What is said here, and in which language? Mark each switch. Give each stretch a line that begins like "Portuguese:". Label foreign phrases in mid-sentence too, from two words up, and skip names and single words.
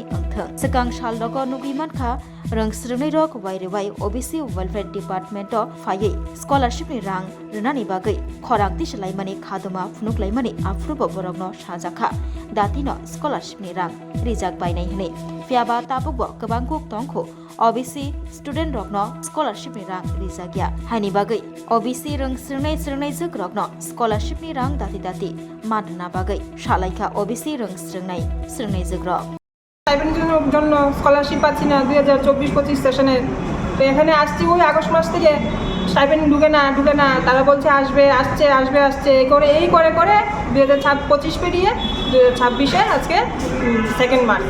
Kok Borok: angthang sekang saldogo nugi mankha rongsrungnai rok wairewai OBC
English: welfare department
Kok Borok: o phaiye scholarship ni rang renani bagai khorang tislaimani khadoma phnuklaimani afrubo borokno sajakha datino scholarship ni rang rijak bainai hne fiaba tabukbo kabangkuk tongkho OBC student rokno scholarship ni rang rijakya haini bagai OBC rongsrungnai jogrokno scholarship ni rang dati manna bagai salaikha OBC rongsrungnai jogrok
Bangla: স্টাইপেন্ডের জন্য স্কলারশিপ পাচ্ছি না 2024-25 সেশনে। তো এখানে আসছি ওই আগস্ট মাস থেকে স্টাইপেন্ড ঢুকে না তারা বলছে আসছে এই করে 2025 পেরিয়ে 2026-এ আজকে 2 মার্চ।